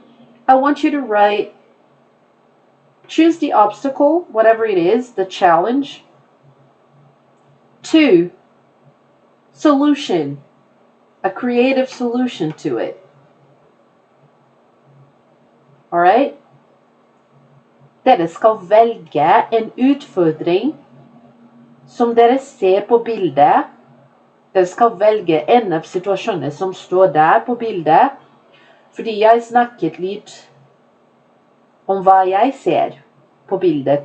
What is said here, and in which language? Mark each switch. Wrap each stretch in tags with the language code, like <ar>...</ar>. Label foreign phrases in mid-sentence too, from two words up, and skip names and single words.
<en>I want you to write, choose the obstacle, whatever it is, the challenge. 2, solution, a creative solution to it. Alright?</en> <no>Dere skal velge en utfordring som dere ser på bildet. Dere skal velge en av situasjonene som står der på bildet, fordi jeg snakket litt om hva jeg ser på bildet.</no>